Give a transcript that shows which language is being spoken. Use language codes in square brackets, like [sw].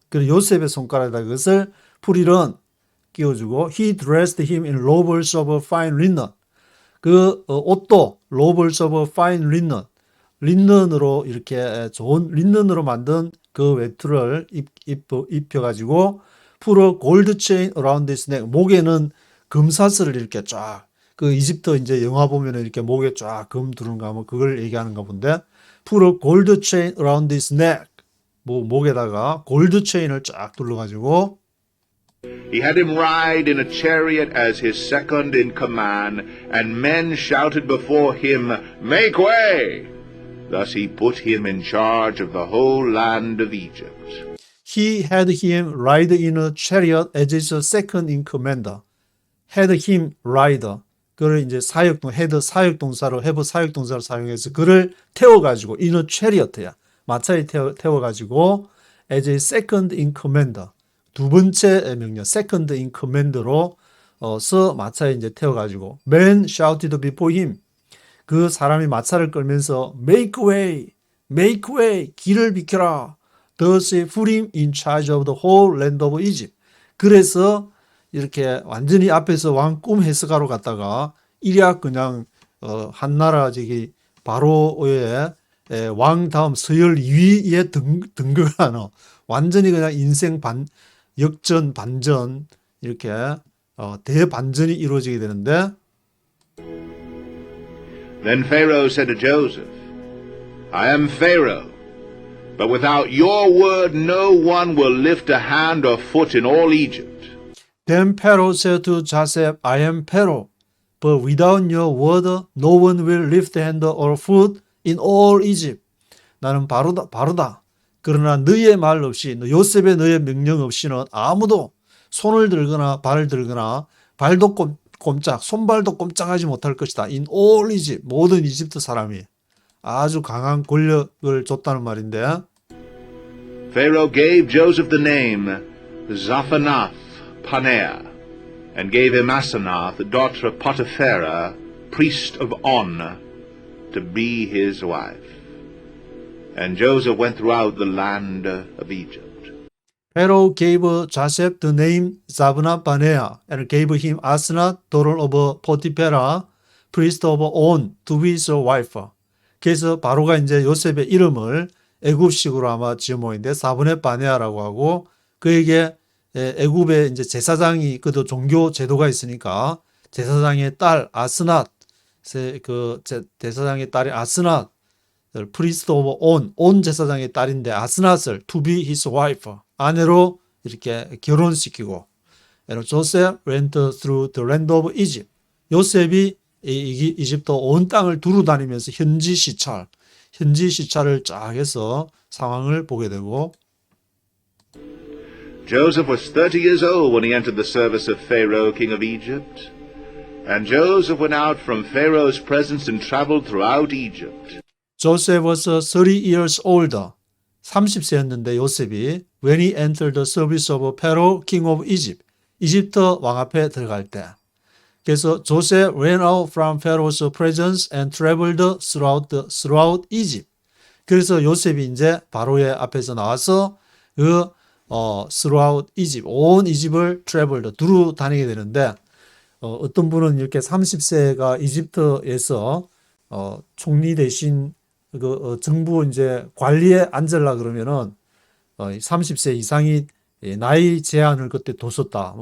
[ko] 그리고 요셉의 손가락에다 그것을 [en] put it on [ko] 끼워주고 [en] he dressed him in robes of fine linen. [ko] 그 옷도 [en] robes of fine linen, [ko] 린넨으로 이렇게 좋은 린넨으로 만든 그 외투를 입혀가지고 [en] put a gold chain around his neck. [ko] 목에는 금사슬을 이렇게 쫙, 그 이집트 이제 영화 보면은 이렇게 목에 쫙 금 두른 거 하면 그걸 얘기하는가 본데 [en] put a gold chain around his neck. [ko] 목에다가 골드 체인을 쫙 둘러가지고 [en] He had him ride in a chariot as his second in command, and men shouted before him, Make way! Thus he put him in charge of the whole land of Egypt. He had him ride in a chariot as his second in command. Had him ride. [ko] 그를 이제 사역동사로 have 사역동사를 사용해서 그를 태워가지고 [en] in a chariot [ko] 야. 마차에 태워가지고 [en] as a second in command. [ko] 두 번째 명령 [en] second in command [ko] 로 마차에 이제 태워가지고 [en] men shouted before him. [ko] 그 사람이 마차를 끌면서 [en] make way, [ko] 길을 비켜라. [en] Thus he put him in charge of the whole land of Egypt. [ko] 그래서 이렇게 완전히 앞에서 왕 꿈 해석하러 갔다가 이랴 그냥 한나라 저기 바로의 왕 다음 서열 2위에 등극하는 완전히 그냥 인생 역전 반전 이렇게 대반전이 이루어지게 되는데 [en] Then Pharaoh said to Joseph, I am Pharaoh, but without your word no one will lift a hand or foot in all Egypt. Then Pharaoh said to Joseph, I am Pharaoh, but without your word no one will lift a hand or foot in all Egypt. [ko] 나는 바로다. 그러나 너의 말 없이, 요셉의 너의 명령 없이는 아무도 손을 들거나 발을 들거나 발도 손발도 꼼짝하지 못할 것이다. [en] In all Egypt, [ko] 모든 이집트 사람이 아주 강한 권력을 줬다는 말인데 [en] Pharaoh gave Joseph the name Zaphanath Paneah, and gave him Asenath, daughter of Potipharah, priest of On, to be his wife. And Joseph went throughout the land of Egypt. Pharaoh gave Joseph the name Zaphanath Paneah, and gave him Asenath, daughter of Potipharah, priest of On, to be his wife. [ko] 그래서 바로가 이제 요셉의 이름을 애굽식으로 아마 지은 모양인데 사브네 바네아라고 하고 그에게 애굽의 이제 제사장이 그도 종교 제도가 있으니까 제사장의 딸 아스낫 그 제사장의 딸이 아스낫 [en] priest of On [ko] 제사장의 딸인데 아스낫을 [en] to be his wife [ko] 아내로 이렇게 결혼시키고 [en] And Joseph went through the land of Egypt. [ko] 요셉이 이집트 온 땅을 두루 다니면서 현지 시찰을 쫙 해서 상황을 보게 되고 [en] Joseph was 30 years old when he entered the service of Pharaoh, king of Egypt, And Joseph went out from Pharaoh's presence and traveled throughout Egypt. Joseph was 30 years older. [ko] 30세였는데 요셉이 [en] when he entered the service of Pharaoh, king of Egypt. [ko] 이집트 왕 앞에 들어갈 때. 그래서 [en] Joseph ran out from Pharaoh's presence and traveled throughout Egypt. [ko] 그래서 요셉이 이제 바로의 앞에서 나와서 [en] throughout Egypt, [ko] 온 이집을 traveled, 두루 다니게 되는데 어떤 분은 이렇게 30세가 이집트에서 총리 대신 정부 이제 관리에 앉으려 그러면은 30세 이상이 나이 제한을 그때 뒀었다.